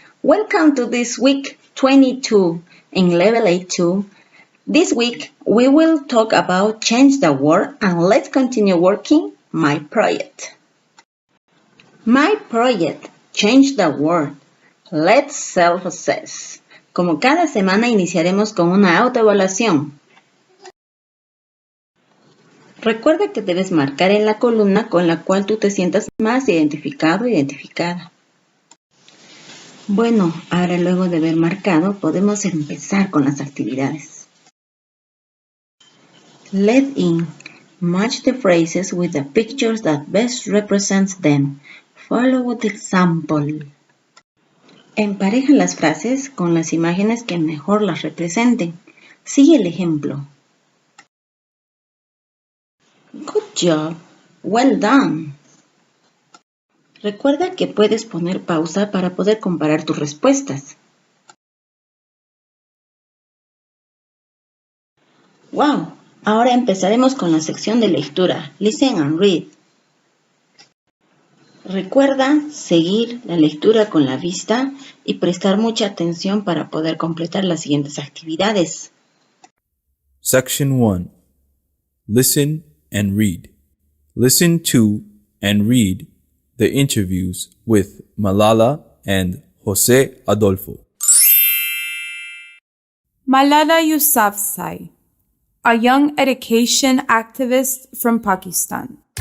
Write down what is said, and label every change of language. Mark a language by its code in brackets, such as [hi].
[en] Welcome to this week 22 in level A2. This week we will talk about change the word and let's continue working my project. My project, change the word. Let's self-assess. [es] Como cada semana iniciaremos con una autoevaluación. Recuerda que debes marcar en la columna con la cual tú te sientas más identificado o identificada. Bueno, ahora luego de haber marcado, podemos empezar con las actividades. [en] Let in. Match the phrases with the pictures that best represents them. Follow the example. [es] Empareja las frases con las imágenes que mejor las representen. Sigue el ejemplo. Good job. Well done. Recuerda que puedes poner pausa para poder comparar tus respuestas. Wow. Ahora empezaremos con la sección de lectura. Listen and read. Recuerda seguir la lectura con la vista y prestar mucha atención para poder completar las siguientes actividades. [en] Section 1. Listen and read. Listen to and read the interviews with Malala and Jose Adolfo. Malala Yousafzai, a young education activist from Pakistan.